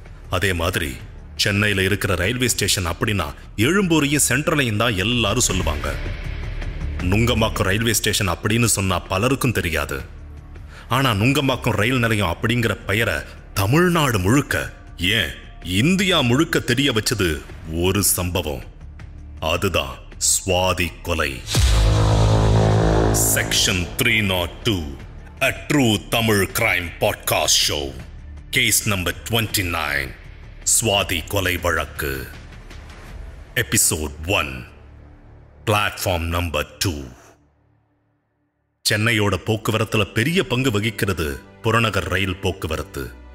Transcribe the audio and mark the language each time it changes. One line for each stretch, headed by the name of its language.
Tamil: அதே மாதிரி சென்னையில இருக்கிற ரயில்வே ஸ்டேஷன் அப்படின்னா எழும்பூரையும் சென்ட்ரலையும் தான் எல்லாரும் சொல்லுவாங்க. நுங்கம்பாக்கம் ரயில்வே ஸ்டேஷன் அப்படின்னு சொன்னா பலருக்கும் தெரியாது. ஆனா நுங்கம்பாக்கம் ரயில் நிலையம் அப்படிங்கிற பெயரை தமிழ்நாடு முழுக்க, ஏன் இந்தியா முழுக்க தெரிய வச்சது ஒரு சம்பவம். அதுதான் சுவாதி கொலை.
English: Section 302, a true Tamil crime podcast show. Case number
Tamil: 29, Swathi கொலை வழக்கு. Episode 1, platform number 2. சென்னையோட போக்குவரத்துல பெரிய பங்கு வகிக்கிறது புறநகர் ரயில் போக்குவரத்து.